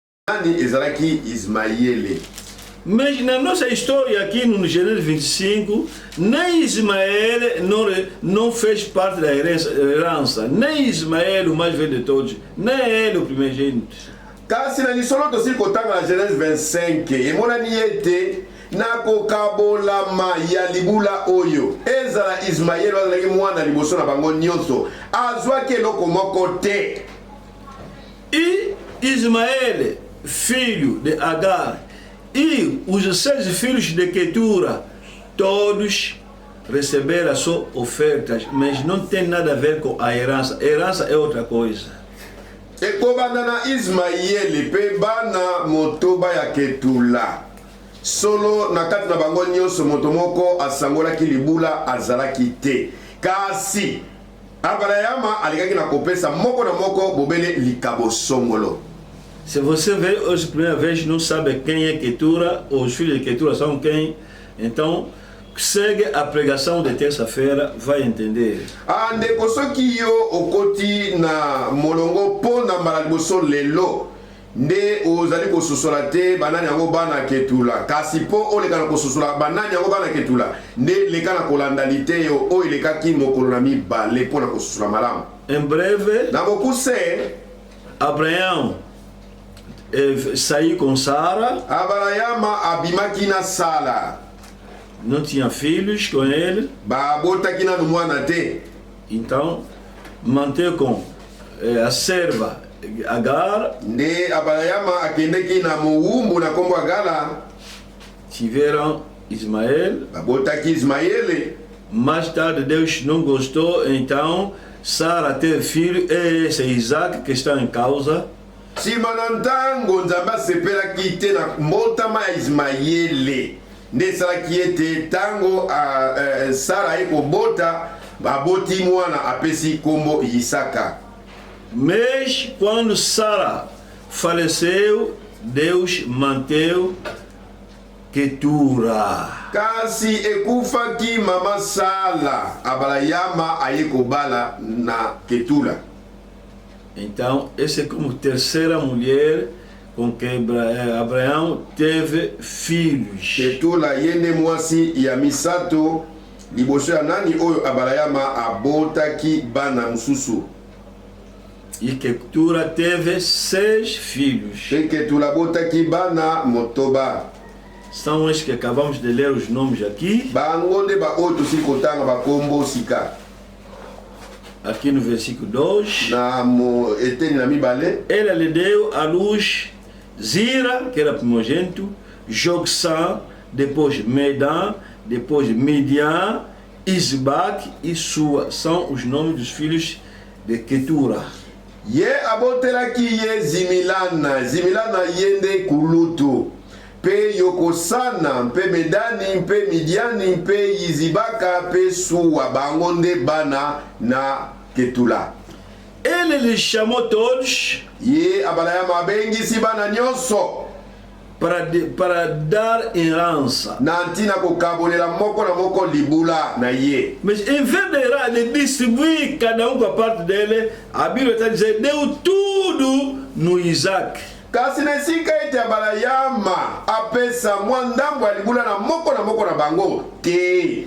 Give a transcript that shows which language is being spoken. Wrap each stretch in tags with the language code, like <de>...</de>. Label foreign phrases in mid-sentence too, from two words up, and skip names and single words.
<ln>nani ezalaki Ismaele.</ln> <pt>Mas na nossa história aqui no Gênesis 25, nem Ismael não fez parte da herança, nem Ismael, o mais velho de todos, nem ele, o primogênito.</pt> <ln>Kasi na lisolo tosi kotanga na Genèse 25 emonani ete nakokabolama ya libula oyo ezala Ismaele azalaki mwana liboso na bango nyonso azwaki eloko moko te.</ln> <pt>E Ismael, filho de Agar, e os 6 filhos de Ketura, todos receberam só ofertas, mas não tem nada a ver com a herança. A herança é outra coisa.</pt> <ln>Ekobanda na Ismaele pe bana motoba ya Ketula. Solo na kati na bango nyonso moto moko asangolaki libula azalaki te. Kasi Abrahama alikaki na kopesa moko na moko bobele likabo songolo.</ln> <pt>Se você vê hoje primeira vez não sabe quem é Ketura, os filhos de Ketura são quem, então segue a pregação de terça-feira, vai entender.</pt> <ln>Ndeko soki yo okoti na molongo po na mbala liboso lelo nde ozali kososola te banani yango bana Ketula, kasi po oleka na kososola banani yango bana Ketula nde leka na kolanda lite yo oyo elekaki mokolo na mibale mpo na kososola malamu.</ln> <pt>Em breve,</pt> <ln>na mokuse</ln> <pt>Abraão saiu com Sara.</pt> <ln>Abrahama abimaki na Sara,</ln> <pt>não tinha filhos com ele,</pt> <ln>babotaki nanu mwana te.</ln> <pt>Então manteve com a serva Agar.</pt> <ln>Nde Abrahama akendeki na mowumbu na kombo Agala,</ln> <pt>tiveram Ismael.</pt> <ln>babotaki Ismaele.</ln> <pt>Mais tarde Deus não gostou, então Sara teve filho, e esse é Isaac que está em causa.</pt> <ln>Nsima na ntango Nzambe asepelaki te na mbotama ya Ismaele nde esalaki ete ntango Sara ekobota baboti mwana apesi kombo Isaka.</ln> <pt>Mas quando Sara faleceu, Deus manteve Ketura.</pt> <ln>Kasi ekufaki mama Sala, Abrahama aye kobala na Ketula.</ln> <pt>Então, essa é como terceira mulher com que Abraão teve filhos.</pt> <ln>Ketula yende mwasi ya misato liboso ya nani oyo Abrahama abotaki bana mususu.</ln> <pt>E Ketura teve 6 filhos.</pt> <ln>Pe Ketula botaki bana motoba.</ln> <pt>São os que acabamos de ler os nomes aqui.</pt> <ln>Bango nde ba oyo tosi kotanga bakombo sika.</ln> <pt>Aqui no versículo 2.</pt> <ln>Na mo eteni na mibale.</ln> <pt>Ela lhe deu à luz Zira, que era primogênito, Joksã, depois Medan, depois Midian, Isbac e Sua. São os nomes dos filhos de Ketura.</pt> <ln>Ye abotelaki ye Zimilana, Zimilana yende kulutu. Pe Yokosana, pe Medani, pe Midiani, pe Izibaka, pe Sua, bango nde bana na Ketula.</ln> <pt>Ele lhes chamou todos</pt> <ln>Ye Abrahama abengisi bana nyonso</ln> <pt>para dar herança.</pt> <ln>na ntina kokabolela moko na moko libula na ye.</ln> <pt>Mas em vez de distribuir cada um com a parte dele, a Bíblia está dizendo, deu tudo no Isaac.</pt> <ln>Kasi na esika ete Abrahama apesa mwa ndambo ya libula na moko na bango te.</ln>